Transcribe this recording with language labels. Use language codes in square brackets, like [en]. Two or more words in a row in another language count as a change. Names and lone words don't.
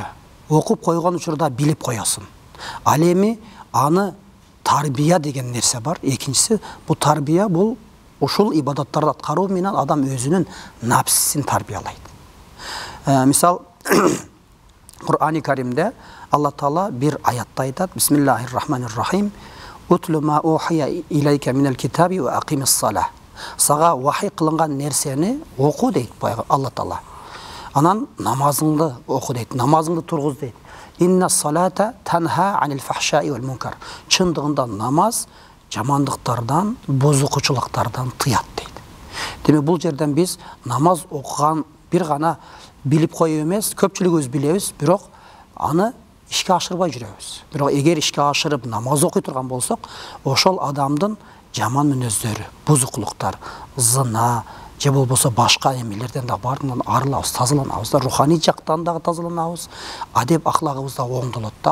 [ky] Окуп койгон учурда билип коесуң. Ал эми аны тарбия деген нерсе бар. Экинчиси, бу тарбия бул ушул ибадаттарды аткаруу менен адам өзүнүн напсисин тарбиялайт. Мисал, Кур'ан Каримде Алла Таала бир аятта айтат: [ar] بسم الله الرحمن الرحيم. اتل ما أوحي إليك من الكتاب وأقم الصلاة. [ky] Сага вахий кылынган нерсени оку дейт Алла Таала. Анан намазыңды оку дейт, намазыңды тургуз дейт. [ar] إن الصلاة تنهى عن الفحشاء والمنكر. [ky] Чындыгында намаз жамандыктардан, бузукучулуктардан тыят дейт. Демек бул жерден биз намаз окуган бир гана билип коюу эмес, көпчүлүгүбүз билебиз, бирок аны ишке ашырбай жүрөбүз. Бирок эгер ишке ашырып намаз окуй турган болсок, ошол адамдын жаман мүнөздөрү, бузукулуктар, зына, же болбосо башка эмелерден да баарынан арылабыз, тазаланабыз да, руханий жактан дагы тазаланабыз, адеп ахлагыбыз да оңдолот да.